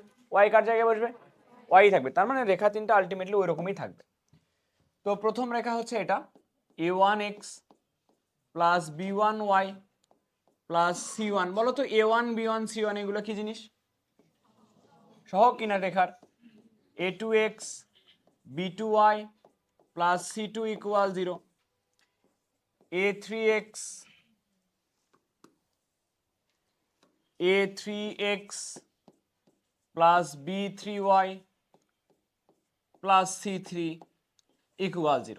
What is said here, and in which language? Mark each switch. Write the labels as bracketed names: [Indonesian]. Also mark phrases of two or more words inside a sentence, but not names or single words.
[Bangla] y কার জায়গায় বসবে, y ই থাকবে। তার মানে রেখা তিনটা আলটিমেটলি ওই রকমই থাকবে। তো প্রথম রেখা হচ্ছে এটা a1x প্লাস b1y প্লাস c1, বলো তো a1 b1 c1 এগুলো কি জিনিস, সহগ কিনা রেখার, a2x b2y প্লাস c2 = 0। a3x প্লাস b3y প্লাস c3 ইকুয়াল 0।